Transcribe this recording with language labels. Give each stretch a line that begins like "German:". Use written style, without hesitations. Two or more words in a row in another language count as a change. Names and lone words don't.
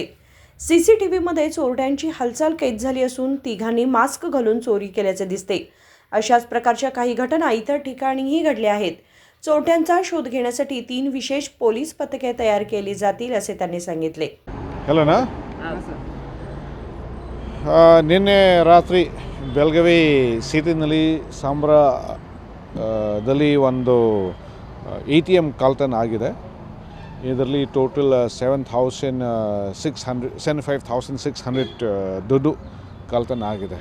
Marathi: CCTVमध्ये चोरट्यांची हालचाल कैद झाली असून तिघांनी मास्क घालून चोरी केल्याचे दिसते। अशाच प्रकारच्या काही घटना इतर ठिकाणीही घडल्या आहेत। चोरट्यांचा शोध घेण्यासाठी 3 विशेष पोलीस पथके तयार केली जातील असे त्यांनी सांगितले।
Kannada: हेलोना ನಿನ್ನೆ ರಾತ್ರಿ ಬೆಳಗಾವಿ ಸಿಟಿನಲ್ಲಿ ಸಾಂಬ್ರಾ ದಲ್ಲಿ ಒಂದು ATM ಕಳ್ತನ ಆಗಿದೆ। ಇದರಲ್ಲಿ ಟೋಟಲ್ 75,600 ದುಡ್ಡು ಕಳ್ತನ ಆಗಿದೆ।